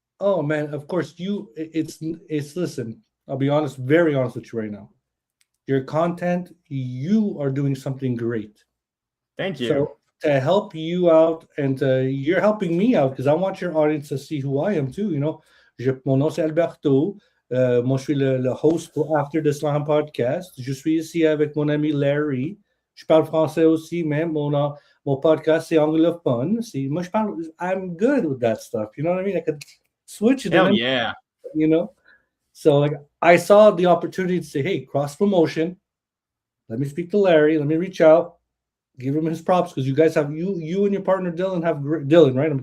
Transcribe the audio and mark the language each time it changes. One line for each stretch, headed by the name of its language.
English: Oh man, of course it's listen, I'll be honest, very honest with you right now. Your content, you are doing something great. Thank you. So to help you out, and you're helping me out because I want your audience to see who I am too.
French: Mon nom c'est Alberto. Moi, je suis le host pour After the Slam podcast. Je suis ici avec mon ami Larry. Je parle français aussi, mais mon podcast c'est anglophone. Moi,
English: I'm good with that stuff. You know what I mean? I could switch it. Hell yeah. So like I saw the opportunity to say, hey, cross promotion. Let me speak to Larry. Let me reach out. Give him his props because you guys have you and your partner Dylan have Dylan, right?